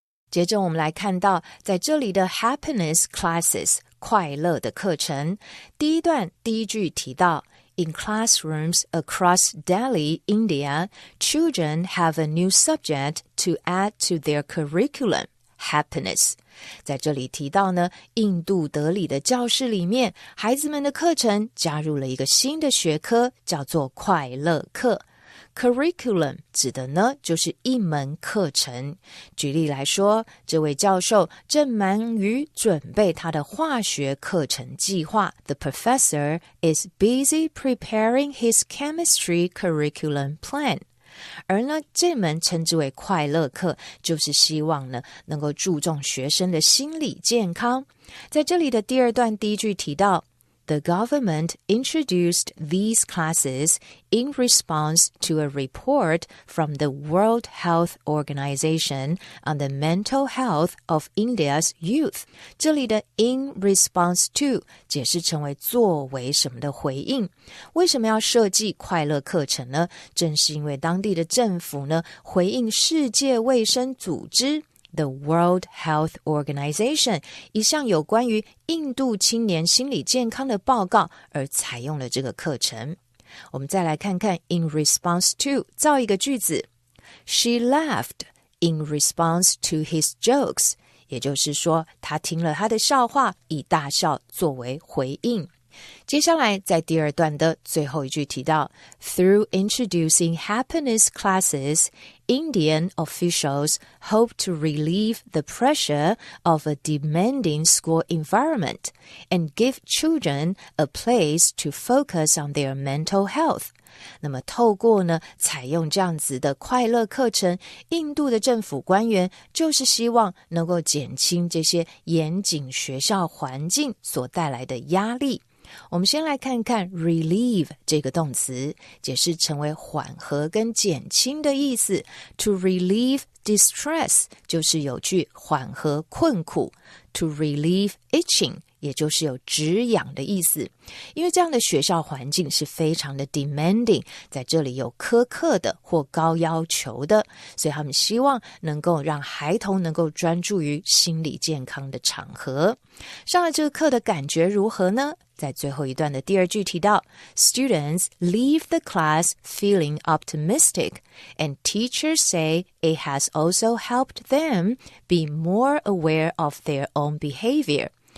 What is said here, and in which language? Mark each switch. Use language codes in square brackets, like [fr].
[zh] 接着我们来看到在这里的 [en] happiness classes [zh] 快乐的课程，第一段第一句提到 [en] In classrooms across Delhi, India, children have a new subject to add to their curriculum, happiness. [zh] 在这里提到呢，印度德里的教室里面，孩子们的课程加入了一个新的学科，叫做快乐课。 Curriculum 指的呢就是一门课程。举例来说，这位教授正忙于准备他的化学课程计划。 [en] The professor is busy preparing his chemistry curriculum plan. [zh] 而呢，这门称之为快乐课，就是希望呢能够注重学生的心理健康。在这里的第二段第一句提到 [en] The government introduced these classes in response to a report from the World Health Organization on the mental health of India's youth. [zh] 这里的 in response to 解释成为作为什么的回应。为什么要设计快乐课程呢？正是因为当地的政府呢，回应世界卫生组织The World Health Organization 一项有关于印度青年心理健康的报告而采用了这个课程。我们再来看看 in response to 造一个句子 [en] She laughed in response to his jokes [zh] 也就是说她听了他的笑话以大笑作为回应。接下来在第二段的最后一句提到 [en] Through introducing happiness classes, Indian officials hope to relieve the pressure of a demanding school environment and give children a place to focus on their mental health. [zh] 那么透过呢采用这样子的快乐课程，印度的政府官员就是希望能够减轻这些严谨学校环境所带来的压力。我们先来看看 relieve 这个动词，解释成为缓和跟减轻的意思。 [en] To relieve distress [zh] 就是有具缓和困苦。 [en] To relieve itching [zh] 也就是有止痒的意思。因为这样的学校环境是非常的 demanding， 在这里有苛刻的或高要求的，所以他们希望能够让孩童能够专注于心理健康的场合。上了这个课的感觉如何呢？在最后一段的第二句提到 [en] Students leave the class feeling optimistic and teachers say it has also helped them be more aware of their own behavior.